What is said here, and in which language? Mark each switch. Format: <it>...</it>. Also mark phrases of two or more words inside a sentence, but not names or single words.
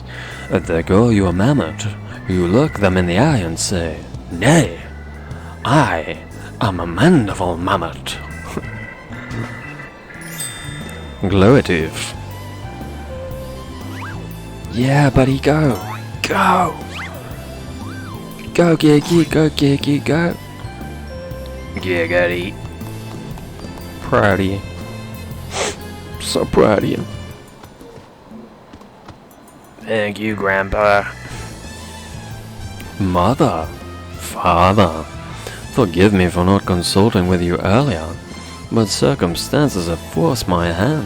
<en>If they call you a mammoth, you look them in the eye and say, "Nay, I am a Mandeville mammoth." Glowative. Yeah, buddy, go! Go! Go, Giggy, go, Giggy, go! Giggity. Proud of you. So proud of you. Thank you, Grandpa. Mother, Father, forgive me for not consulting with you earlier, but circumstances have forced my hand.</en>